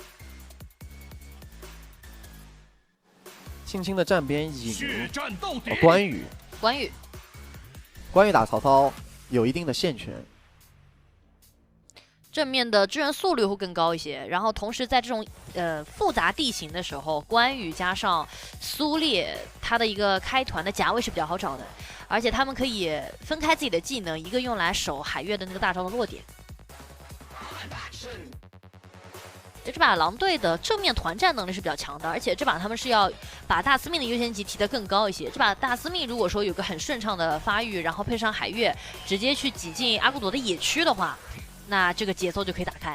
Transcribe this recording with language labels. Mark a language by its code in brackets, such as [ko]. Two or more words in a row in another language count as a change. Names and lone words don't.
[zh] 輕輕的站邊引關羽打曹操有一定的線權，正面的支援速率會更高一些，然後同時在這種複雜地形的時候，關羽加上蘇烈，他的一個開團的夾位是比較好找的，而且他們可以分開自己的技能，一個用來守海月的那個大招的落點。这把狼队的正面团战能力是比较强的，而且这把他们是要把大司命的优先级提得更高一些。这把大司命如果说有个很顺畅的发育，然后配上海月直接去挤进阿古朵的野区的话，那这个節奏就可以打開。